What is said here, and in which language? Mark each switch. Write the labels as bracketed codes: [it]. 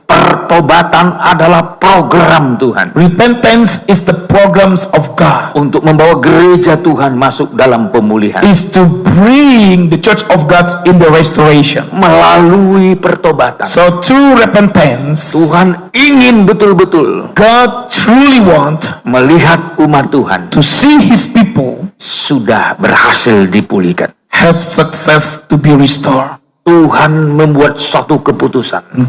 [id] Pertobatan adalah program Tuhan [en] Repentance is the programs of God, [id] untuk membawa gereja Tuhan masuk dalam pemulihan. [en] is to bring the church of God in the restoration. [id] Melalui pertobatan, [en] So through repentance, [id] Tuhan ingin betul-betul [en] God truly want [id] melihat umat Tuhan [en] to see His people [id] sudah berhasil dipulihkan. [en] have success to be restored. [id] Tuhan membuat suatu keputusan